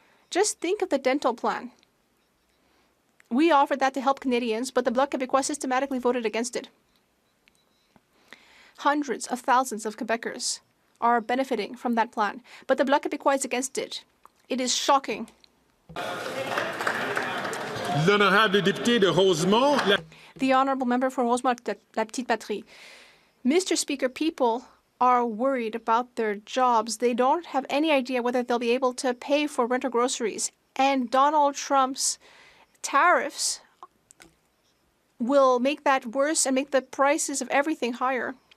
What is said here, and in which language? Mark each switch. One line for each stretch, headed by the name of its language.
English: Just think of the dental plan. We offered that to help Canadians, but the Bloc Québécois systematically voted against it. Hundreds of thousands of Quebecers are benefiting from that plan, but the Bloc Québécois is against it. It is shocking.
French: L'honorable député de Rosemont.
English: The Honourable Member for Rosemont, La Petite Patrie. Mr. Speaker, people are worried about their jobs. They don't have any idea whether they'll be able to pay for rent or groceries. And Donald Trump's tariffs will make that worse and make the prices of everything higher.